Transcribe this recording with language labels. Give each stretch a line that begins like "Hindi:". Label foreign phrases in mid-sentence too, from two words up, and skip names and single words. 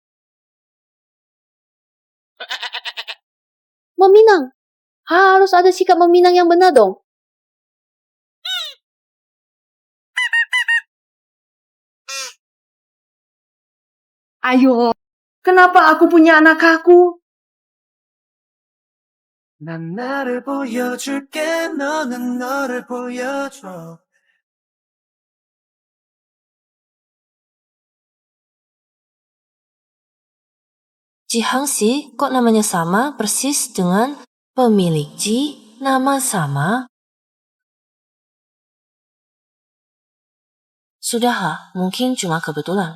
Indonesian: Meminang. Harus ada sikap meminang yang benar dong. Ayo, kenapa aku punya anak aku?
Korean: 난 나를 보여줄게 너는 너를 보여줘
Indonesian: Ji Hangxi kok namanya sama persis dengan pemilik Ji, nama sama? Sudah, Ha, mungkin cuma kebetulan.